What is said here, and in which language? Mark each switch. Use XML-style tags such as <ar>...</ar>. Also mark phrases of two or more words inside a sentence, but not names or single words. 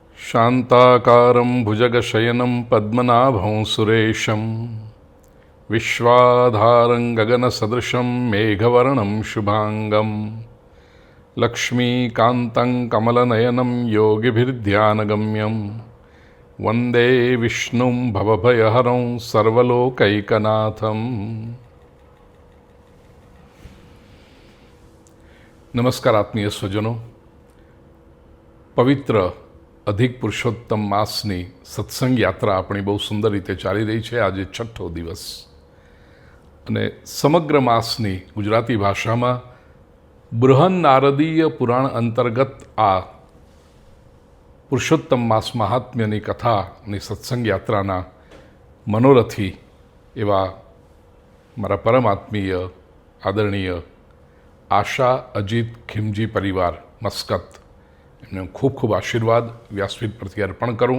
<sa>शान्ताकारं भुजगशयनं पद्मनाभं सुरेशं विश्वाधारं गगनसदृशं मेघवर्णं शुभांगं लक्ष्मीकान्तं कमलनयनं योगिभिर्ध्यानगम्यं वन्दे विष्णुं भवभयहरं सर्वलोकैकनाथम्।</sa> <gu>નમસ્કાર આત્મીય સ્વજનો, પવિત્ર અધિક પુરુષોત્તમ માસની સત્સંગ યાત્રા આપણી બહુ સુંદર રીતે ચાલી રહી છે. આજે છઠ્ઠો દિવસ અને સમગ્ર માસની ગુજરાતી ભાષામાં બૃહન નારદીય પુરાણ અંતર્ગત આ પુરુષોત્તમ માસ મહાત્મ્યની કથાની સત્સંગ યાત્રાના મનોરથી એવા મારા પરમાત્મીય આદરણીય આશા અજીત ખીમજી પરિવાર મસ્કત, એમને ખૂબ ખૂબ આશીર્વાદ વ્યાસપીઠ પરથી અર્પણ કરું.</gu>